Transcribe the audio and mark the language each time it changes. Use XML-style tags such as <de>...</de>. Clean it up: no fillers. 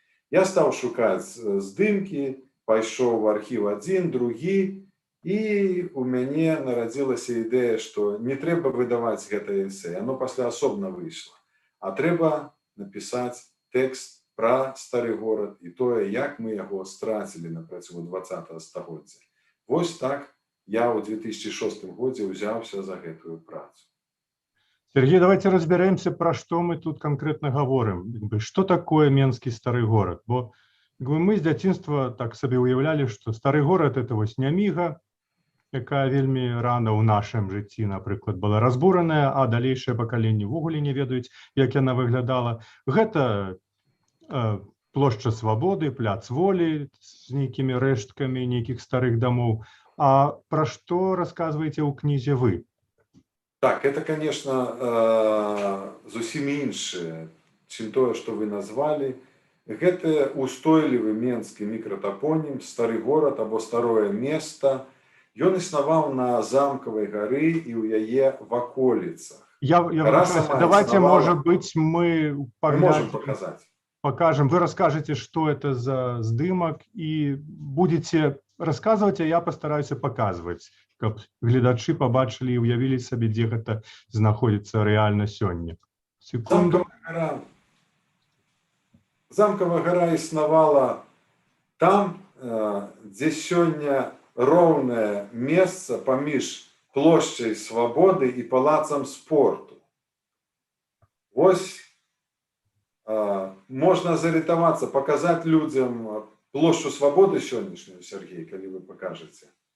<be>Я стаў шукаць здымкі, пайшоў в архіў адзін, другі, і у мяне нарадзілася ідэя, што не трэба выдаваць гэтае эсэ, яно пасля асобна выйшла, а трэба напісаць тэкст пра стары горад і тое, як мы яго страцілі на працягу 20 стагоддзя. Вось так я ў 2006 годзе ўзяўся за гэтую працу.</be> <ru>Сергей, давайте разберемся, про что мы тут конкретно говорим. Что такое Менский старый город?</ru> <be>Бо мы с дзяцінства так себе уявляли,</be> <ru>что старый город</ru> <be>это вось няміга, якая вельмі рана ў нашым жыцці, напрыклад, была разбураная, а далейшае пакаленне ўвогуле не ведаюць, як яна выглядала. Гэта плошча Свабоды, пляц Волі з нейкімі рэшткамі нейкіх старых дамоў. А пра што расказваеце ў кнізе вы? Так,</be> <ru>это, конечно,</ru> <be>зусім іншае, чым тое, што вы назвалі. Гэта устойлівы менскі мікратапонім, стары горад або старое место. Ён існаваў на замкавай гары і ў яе ваколіцах.</be> <ru>Давайте, может быть, мы можем показать. Покажем. Вы расскажете, что это за здымок, и будете рассказывать, а я постараюсь показывать,</ru> <be>каб гледачы</be> <ru>побачили и уявили себе, где это находится реально сегодня. Секунду.</ru> <be>Замкавая гора існавала там,</be> <ru>где сегодня</ru> <be>роўнае месца паміж плошчай Свабоды і палацам спорту. Вось можна зарытавацца,</be> <ru>показать людям</ru> <be>плошчу Свабоды сённяшнюю, Сергей, калі вы покажете.</be>